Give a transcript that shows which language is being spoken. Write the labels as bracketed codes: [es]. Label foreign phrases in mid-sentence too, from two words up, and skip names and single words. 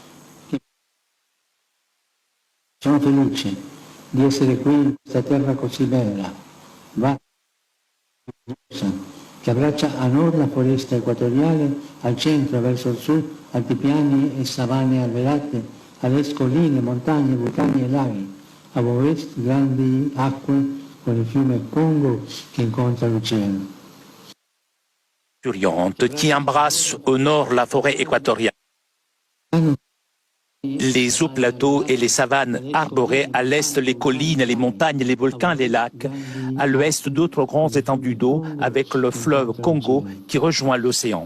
[it] Sono felice di essere qui in questa terra così bella, vasta, che abbraccia a nord la foresta equatoriale, al centro verso il sud altipiani e savane alberate, all'est colline, montagne, vulcani e laghi, a ovest grandi acque con il fiume Congo che incontra l'oceano. [fr] Qui embrasse au nord la forêt équatoriale, les hauts plateaux et les savanes arborées, à l'est les collines, les montagnes, les volcans, les lacs, à l'ouest d'autres grands étendues d'eau avec le fleuve Congo qui rejoint l'océan.